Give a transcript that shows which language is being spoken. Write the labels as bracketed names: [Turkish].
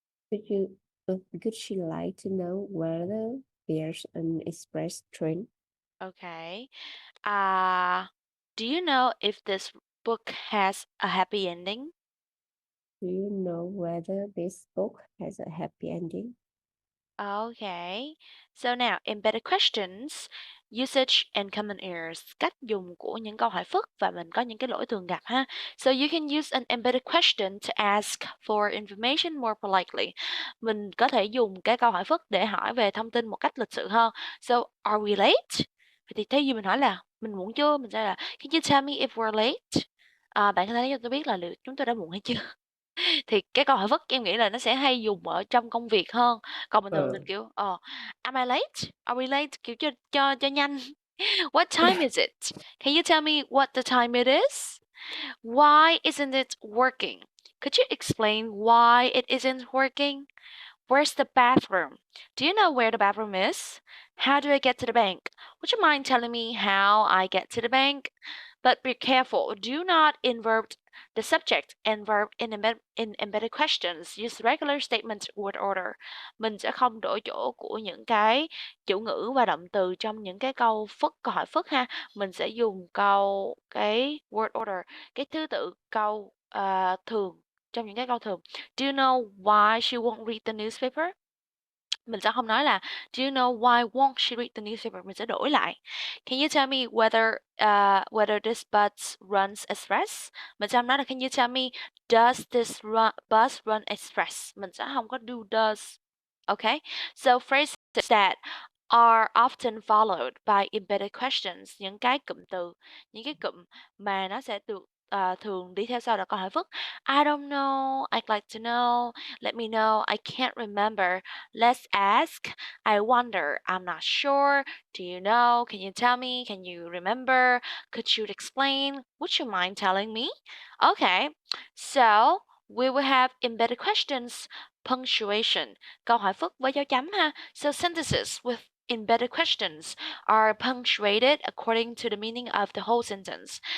[English] Could she like to know whether there's an express train? Okay. Do you know if this book has a happy ending? Do you know whether this book has a happy ending? Okay. So now, embedded questions, usage and common errors, [Vietnamese] cách dùng của những câu hỏi phức và mình có những cái lỗi thường gặp ha. [English] So you can use an embedded question to ask for information more politely. [Vietnamese] Mình có thể dùng cái câu hỏi phức để hỏi về thông tin một cách lịch sự hơn. [English] So, are we late? [Vietnamese] Vậy thì thay vì mình hỏi là mình muộn chưa? Mình sẽ là [English] can you tell me if we're late? [Vietnamese] Bạn có thể nói cho tôi biết là liệu chúng tôi đã muộn hay chưa? Thì cái câu hỏi vất em nghĩ là nó sẽ hay dùng ở trong công việc hơn. Còn bình thường mình kiểu [English] am I late? Are we late? [Vietnamese] Kiểu cho nhanh. [English] What time is it? Can you tell me what the time it is? Why isn't it working? Could you explain why it isn't working? Where's the bathroom? Do you know where the bathroom is? How do I get to the bank? Would you mind telling me how I get to the bank? But be careful, do not invert the subject and verb in embedded questions. Use regular statement word order. [Vietnamese] Mình sẽ không đổi chỗ của những cái chủ ngữ và động từ trong những cái câu hỏi phức ha. Mình sẽ dùng cái word order, cái thứ tự câu thường trong những cái câu thường. [English] Do you know why she won't read the newspaper? [Vietnamese] Mình sẽ không nói là [English] do you know why won't she read the newspaper? [Vietnamese] Mình sẽ đổi lại. [English] Can you tell me whether this bus runs express? [Vietnamese] Mình sẽ không nói là [English] can you tell me does this bus run express? [Vietnamese] Mình sẽ không có do does. Okay? [English] So phrases that are often followed by embedded questions, [Vietnamese] những cái cụm từ, những cái cụm mà nó sẽ được thường đi theo sau là câu hỏi phức. [English] I don't know, I'd like to know, let me know, I can't remember, let's ask, I wonder, I'm not sure, do you know, can you tell me, can you remember, could you explain, would you mind telling me? Okay, so we will have embedded questions, punctuation, [Vietnamese] câu hỏi phức với dấu chấm ha. [English] So sentences with embedded questions are punctuated according to the meaning of the whole sentence.